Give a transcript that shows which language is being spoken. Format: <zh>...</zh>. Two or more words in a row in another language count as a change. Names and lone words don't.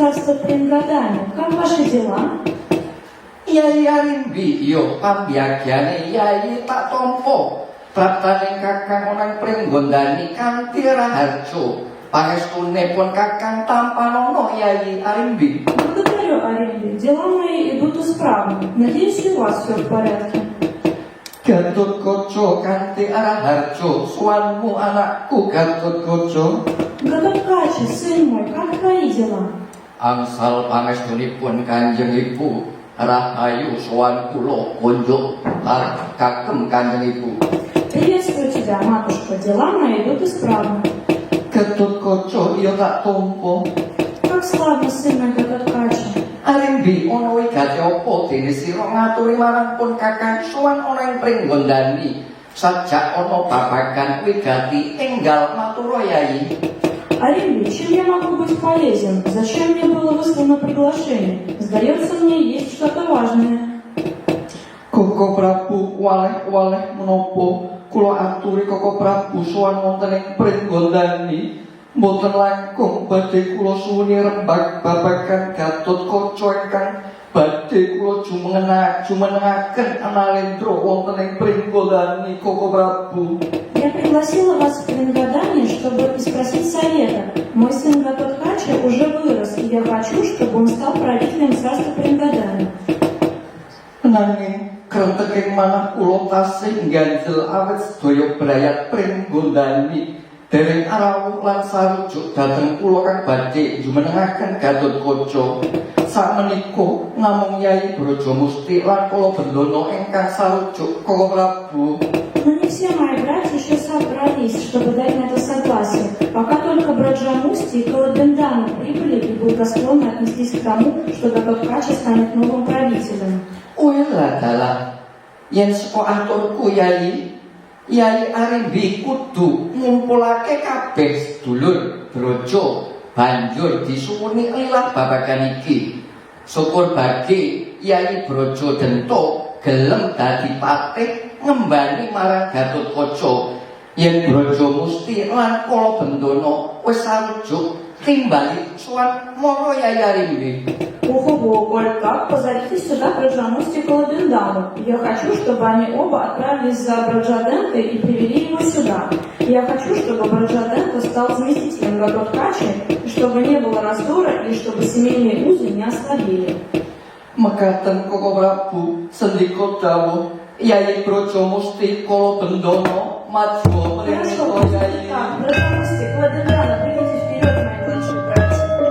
<ru>царство Прингадани. Как ваши дела?</ru> <jv>Yai Arimbi yo pambiagyane Yai tak tompo praptane kakang onang Pringgondani kanthi raharja pangestunipun kakang tampanono Yai Arimbi.</jv> <ru>Благодарю, Аримби. Дела мои идут исправно. Надеюсь, и у вас все в порядке.</ru> <jv>Gatotkaca kanthi raharja suwanmu anakku Gatotkaca.</jv> <ru>Гаткача, сын мой, как твои дела?</ru> <jv>Angsal pangestunipun Kanjeng Ibu Rahayu sowan kula kunjuk kagem Kanjeng Ibu.</jv> <ru>Приветствую тебя, матушка. Дела мои идут исправно.</ru> <jv>Gatotkaca iya tak tompo.</jv> <ru>Как славно, сын мой, Гаткача.</ru> <jv>Arimbi ana wigati apa dene sira ngaturi marang pun kakang sowan ana ing Pringgondani sajak ana babagan wigati enggal matura Yai.</jv> <ru>Аримби, чем я могу быть полезен? Зачем мне было выслано приглашение? Сдается мне, есть что-то важное.</ru> <jv>Koko Prabu waleh-waleh menapa kula aturi Koko Prabu sowan wonten ing Pringgondani mboten langkung badhe kula suwuni rembag babagan Gatotkaca ingkang badhe kula jumenengaken analendra wonten ing Pringgondani Koko Prabu.</jv> <ru>Я пригласила вас в Прингадани, чтобы спросить совета. Мой сын Гаткача уже вырос, и я хочу, чтобы он стал правителем царства Прингадани.</ru> <jv>Nanging krenteking manah kula tasih ngganjel awit sedaya brayat Pringgondani dereng arawuh lan sarujuk dhateng kula kang badhe jumenengaken Gatotkaca. Sakmenika namung Yai Brajamusti lan kula Bendana ingkang sarujuk Koko Prabu.</jv> <ru>Но не все мои братья еще собрались, чтобы дать на это согласие. Пока только Браджамусти и Калабендана прибыли и благосклонно отнеслись к тому, что Гаткача станет новым правителем.</ru> <jv>Ulah dalah yen saka aturku Yai Arimbi kudu ngumpulake kabeh sedulur Braja banjur disuwuni liwat babagan iki. Syukur bagi Yai Brajadenta gelem dadi patih ngembani marang Gatotkaca yen Brajamusti lan Kala Bendana wis sarujuk timbali sowan mara Yai Arimbi.</jv> <ru>Ого-го, коль так, позовите сюда Браджамусти и Калабендану. Я хочу, чтобы они оба отправились за Браджадентой и привели его сюда. Я хочу, чтобы Браджадента стал заместителем Гаткачи, чтобы не было раздора и чтобы семейные узы не ослабели.</ru> <jv>Mekaten Koko Prabu sendika dawuh Yai Brajamusti Kala Bendana maju</jv> <ru>Хорошо,</ru> <jv>menika Yai.</jv> <ru>так, Браджамусти, Калабендана, придите вперед, мои лучшие братья.</ru>